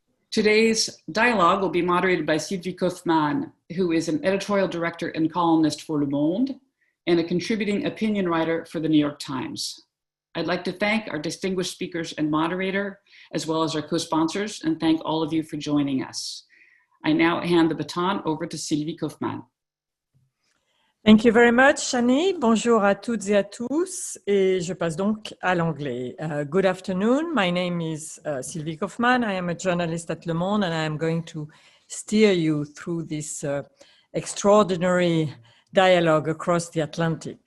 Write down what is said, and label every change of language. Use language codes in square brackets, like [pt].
[en] Today's dialogue will be moderated by Sylvie Kauffmann, who is an editorial director and columnist for Le Monde and a contributing opinion writer for the New York Times. I'd like to thank our distinguished speakers and moderator, as well as our co-sponsors, and thank all of you for joining us. I now hand the baton over to Sylvie Kauffmann. Thank you very much, Shani. [fr] Bonjour à toutes et à tous. Et je passe donc à l'anglais. [en] Good afternoon. My name is Sylvie Kauffmann. I am a journalist at Le Monde, and I am going to steer you through this extraordinary dialogue across the Atlantic.